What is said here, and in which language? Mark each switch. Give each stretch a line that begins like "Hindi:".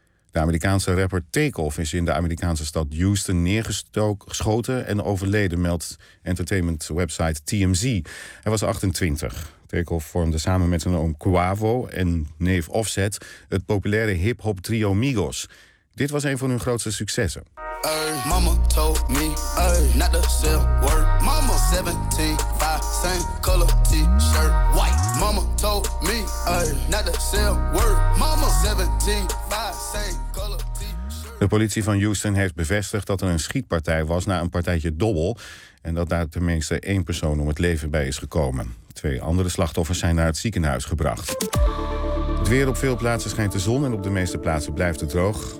Dutch: De Amerikaanse rapper Takeoff is in de Amerikaanse stad Houston neergeschoten en overleden, meldt entertainment website TMZ. Hij was 28. Takeoff vormde samen met zijn oom Quavo en neef Offset het populaire hip-hop trio Migos. Dit was een van hun grootste successen.
English: Mama told me, not the same word. Mama 17, 5, same color t-shirt, white. Mama told me, not the same word. Mama 17, 5, same color t-shirt.
Dutch: De politie van Houston heeft bevestigd dat er een schietpartij was na een partijtje dobbel en dat daar tenminste 1 persoon om het leven bij is gekomen. 2 andere slachtoffers zijn naar het ziekenhuis gebracht. Het weer op veel plaatsen schijnt de zon en op de meeste plaatsen blijft het droog.